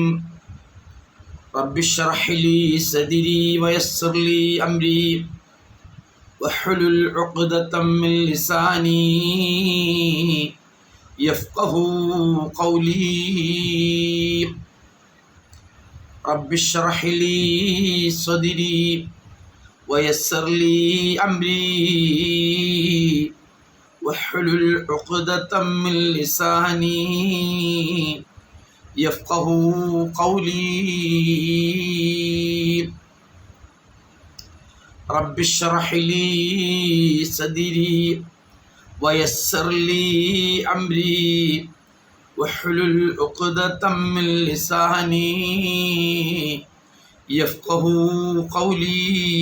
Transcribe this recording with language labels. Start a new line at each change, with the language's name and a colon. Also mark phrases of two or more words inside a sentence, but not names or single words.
Arabic: رب اشرح لي صدري ويسر لي أمري واحلل عقدة من لساني يفقه قولي. رب اشرح لي صدري ويسر لي أمري واحلل عقدة من لساني يفقه قولي. رب اشرح لي صدري ويسر لي أمري واحلل عقدة من لساني يفقه قولي.